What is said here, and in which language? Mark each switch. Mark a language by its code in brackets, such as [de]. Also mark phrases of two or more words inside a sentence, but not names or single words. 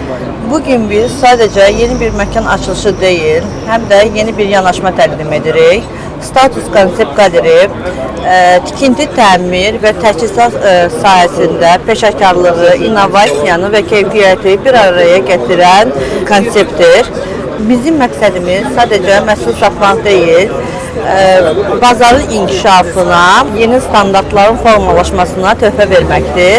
[tr] Bugün biz sadece yeni bir mekan açılışı değil, hem de yeni bir [az] yanaşma təqdim edirik. Status Konsept Galeri, tikinti, təmir və təchizat sahəsində peşəkarlığı, innovasiyanı və keyfiyyəti bir araya gətirən konseptdir. Bizim məqsədimiz sadəcə məhsul satmaq deyil, bazarın inkişafına, yeni standartların formalaşmasına töhfə verməkdir.